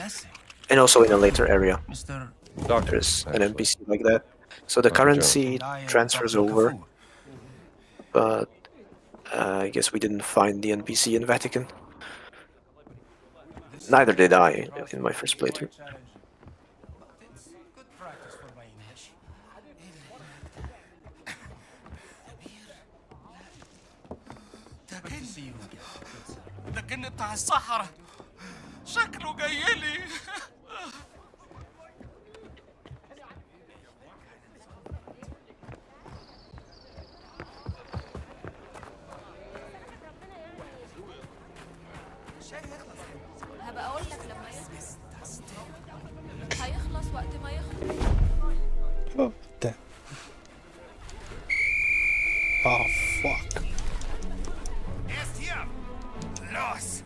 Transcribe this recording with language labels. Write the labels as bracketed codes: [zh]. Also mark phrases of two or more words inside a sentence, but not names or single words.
[en] And also in a later area. There's an NPC like that. So the currency transfers over. But I guess we didn't find the NPC in Vatican. Neither did I in my first playthrough. [ar] ده كان بتاع الصحراء شكله جايلي هبقى اقول لك لما يخلص هيخلص وقت ما يخلص [en] Oh, damn. Oh, fuck. [de] Erst hier! Los!